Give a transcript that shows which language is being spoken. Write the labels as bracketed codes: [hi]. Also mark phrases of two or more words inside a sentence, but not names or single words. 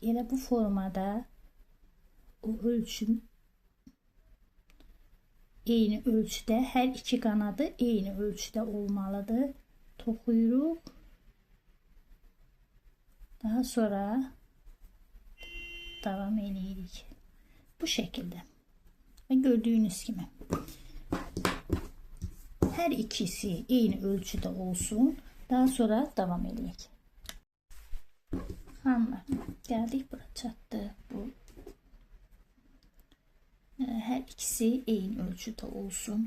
[az] Elə bu formada o ölçüm eyni ölçüdə, hər iki qanadı eyni ölçüdə olmalıdır. Toxuyuruq. Daha sonra davam edirik. [tr] Bu şekilde. Ve gördüğünüz gibi her ikisi eyni ölçüde olsun. Daha sonra devam edelim. Hanımlar, geldik [az] bura çatdı. [tr] Bu her ikisi eyni ölçüde olsun.